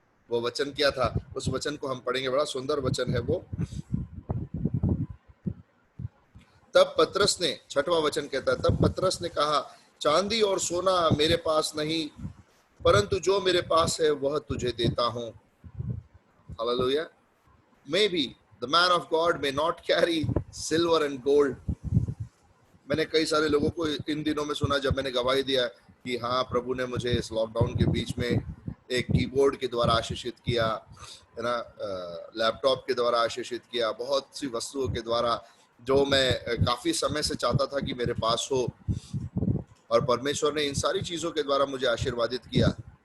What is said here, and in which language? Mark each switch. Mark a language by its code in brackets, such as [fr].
[hi] वो वचन क्या था? उस वचन को हम पढ़ेंगे, बड़ा सुंदर वचन है वो। तब पतरस ने, 6वां वचन कहता है, तब पतरस ने कहा, चांदी और सोना मेरे पास नहीं, परंतु जो मेरे पास है वह तुझे देता हूं। Hallelujah. [en] Maybe the man of God may not carry silver and gold. [hi] मैंने कई सारे लोगों को इन दिनों में सुना, जब मैंने गवाही दिया कि हाँ प्रभु ने मुझे इस लॉकडाउन के बीच में एक कीबोर्ड के द्वारा आशीषित किया, है ना, लैपटॉप के द्वारा आशीषित किया, बहुत सी वस्तुओं के द्वारा जो मैं काफी समय से चाहता था कि मेरे पास हो, और परमेश्वर ने इन सारी चीजों के द्वारा मुझे आशीर्वादित किया।